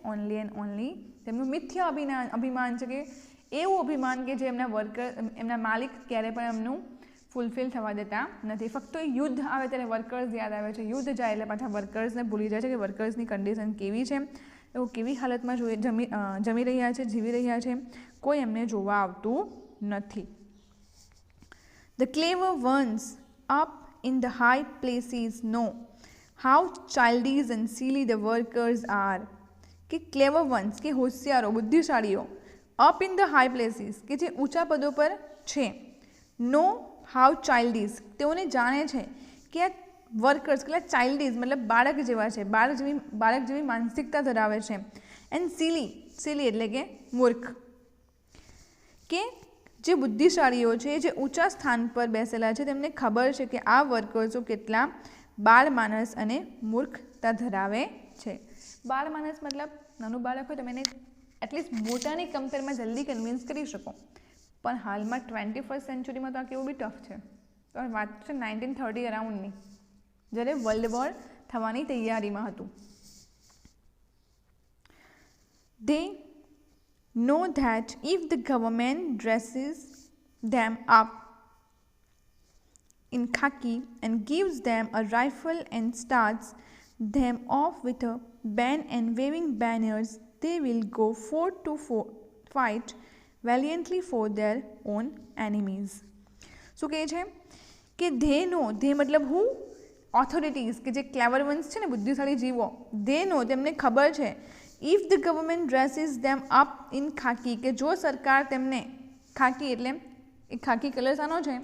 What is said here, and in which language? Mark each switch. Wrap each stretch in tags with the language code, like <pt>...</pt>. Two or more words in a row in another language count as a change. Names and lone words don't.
<en>only and only</en> <gu>તેમનું મિથ્યા અભિમાન છે, કે એવું અભિમાન કે જે એમના વર્કર, એમના માલિક ક્યારે પણ એમનું ફૂલફિલ થવા દેતા નથી. ફક્ત યુદ્ધ આવે ત્યારે વર્કર્સ યાદ આવે છે, યુદ્ધ જાય એટલે પાછા વર્કર્સને ભૂલી જાય છે કે વર્કર્સની કન્ડિશન કેવી છે, તેઓ કેવી હાલતમાં જમી રહ્યા છે, જીવી રહ્યા છે, કોઈ એમને જોવા આવતું નથી.</gu> <en>The clever ones up in the high places know how childish and silly the workers are.</en> <gu>કે</gu> <en>clever ones</en> <gu>કે હોશિયારો, બુદ્ધિશાળીઓ,</gu> <en>up in the high places</en> <gu>કે જે ઊંચા પદો પર છે,</gu> <en>know how childish</en> <gu>તેઓને જાણે છે કે આ વર્કર્સ કેટલા ચાઇલ્ડિશ મતલબ બાળક જેવા છે, બાળક જેવી માનસિકતા ધરાવે છે.</gu> <en>and silly</en> <gu>એટલે કે મૂર્ખ, કે જે બુદ્ધિશાળીઓ છે, જે ઊંચા સ્થાન પર બેસેલા છે, તેમને ખબર છે કે આ વર્કર્સો કેટલા બાળ માનસ અને મૂર્ખતા ધરાવે છે. બાળ માનસ મતલબ નાનું બાળક હોય તમે એને એટલીસ્ટ મોટાની કમ્પેરમાં જલ્દી કન્વિન્સ કરી શકો, પણ હાલમાં 21st સેન્ચુરીમાં તો આ કેવું બી ટફ છે. તો વાત છે 1930 અરાઉન્ડની, જ્યારે</gu> <en>world war</en> <gu>થવાની તૈયારીમાં હતું.</gu> <en>They know that if the government dresses them up in khaki and gives them a rifle and starts them off with a band and waving banners, they will go forth to fight valiantly for their own enemies.</en> <gu>શું કહે છે કે</gu> <en>they know,</en> <gu>ધે મતલબ હું, ઓથોરિટીઝ કે જે</gu> <en>clever ones</en> <gu>છે ને, બુદ્ધિશાળી જીવો,</gu> <en>they know</en> <gu>તેમને ખબર છે,</gu> <en>if the government dresses them up in khaki</en> <gu>કે જો સરકાર તેમને, ખાકી એટલે એ ખાકી કલર શાનો છે?</gu>